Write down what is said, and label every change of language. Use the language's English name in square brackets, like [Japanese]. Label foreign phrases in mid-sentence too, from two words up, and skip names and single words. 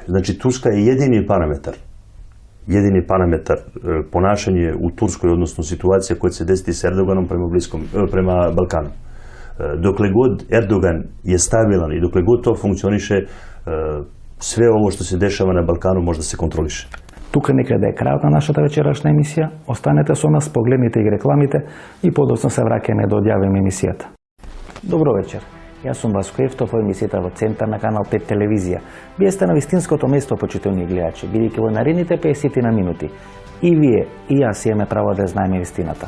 [Serbian] Znači, Turska je jedini parametar ponašanje u Turskoj, odnosno situacija koja će se desiti s Erdoganom prema Balkanu. Dokle god Erdogan je stabilan i dokle god to funkcioniše, sve ovo što se dešava na Balkanu možda se kontroliše. [Macedonian] Тука некаде е крајот на нашата вечерашна емисија. Останете со нас, погледнете и рекламите и подоцна се враќаме да одјавиме емисијата. Добро вечер. Јас сум Васко Евтов во емисијата во Центар на Канал 5 телевизија. Вие сте на вистинското место, почитувани гледачи, бидејќи во наредните 50 на минути и вие и јас имаме право да знаеме вистината.